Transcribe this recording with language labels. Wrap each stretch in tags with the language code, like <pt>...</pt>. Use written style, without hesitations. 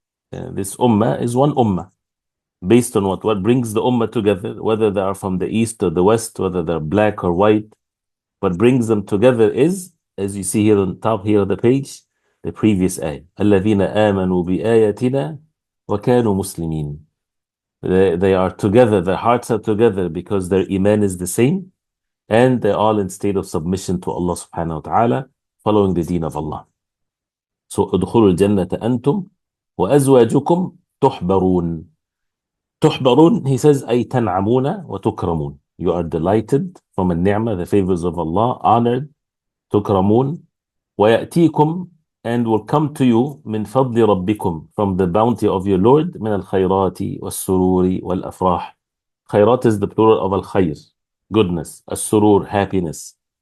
<en>This ummah is one ummah. Based on what brings the ummah together, whether they are from the east or the west, whether they're black or white, what brings them together is, as you see here on top here of the page, the previous ayah.</en> <ar>الَّذِينَ آمَنُوا بِآيَاتِنَا وَكَانُوا مُسْلِمِينَ.</ar> <en>They are together, their hearts are together because their iman is the same, and they're all in state of submission to Allah subhanahu wa ta'ala, following the deen of Allah. So,</en> <ar>ادخلوا الجنة أنتم وأزواجكم تحبرون. تحبرون,</ar> <en>he says,</en> <ar>أي تنعمون وتكرمون.</ar> <en>You are delighted from النعمة, the favors of Allah, honored,</en> <ar>تكرمون, ويأتيكم,</ar> <en>and will come to you</en> <ar>من فضل ربكم,</ar> <en>from the bounty of your Lord,</en> <ar>من الخيرات والسرور والأفراح.</ar> <en>خيرات is the plural of الخير, goodness. السرور, happiness.</en>